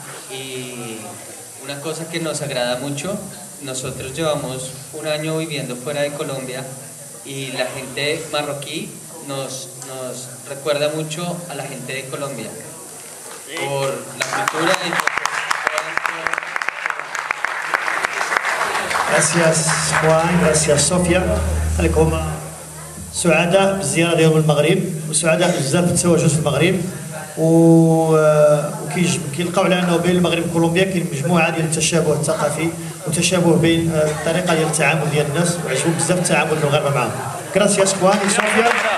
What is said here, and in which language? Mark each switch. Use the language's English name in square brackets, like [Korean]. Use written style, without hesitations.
[Spanish] Y una cosa que nos agrada mucho, nosotros llevamos un año viviendo fuera de Colombia y la gente marroquí nos recuerda mucho a la gente de Colombia por la cultura y Gracias Juan, gracias Sofia. عليكم [Arabic] سعداء بالزياره ديالهم للمغرب وسعداء بزاف بالتواجد في المغرب وكيلقاو على انه بين المغرب وكولومبيا كاين مجموعه ديال التشابه الثقافي وتشابه بين الطريقه ديال التعامل ديال الناس وعجبهم بزاف التعامل المغاربه معاهم. [Spanish] Gracias Juan y Sofía.